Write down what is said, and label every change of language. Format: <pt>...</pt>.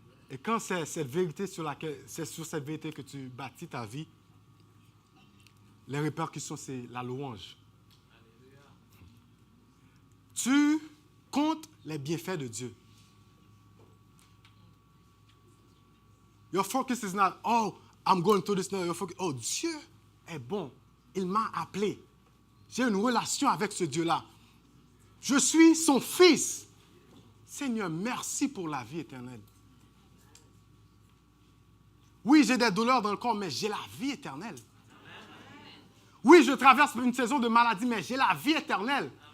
<fr>Et quand c'est cette vérité c'est sur cette vérité que tu bâtis ta vie, les répercussions, c'est la louange. Tu comptes les bienfaits de Dieu.</fr> <en>Your focus is not, oh, I'm going through this now. Your focus,</en> <fr>oh, Dieu est bon. Il m'a appelé. J'ai une relation avec ce Dieu-là. Je suis son fils. Seigneur, merci pour la vie éternelle. Oui, j'ai des douleurs dans le corps, mais j'ai la vie éternelle. Oui, je traverse une saison de maladie, mais j'ai la vie éternelle.</fr>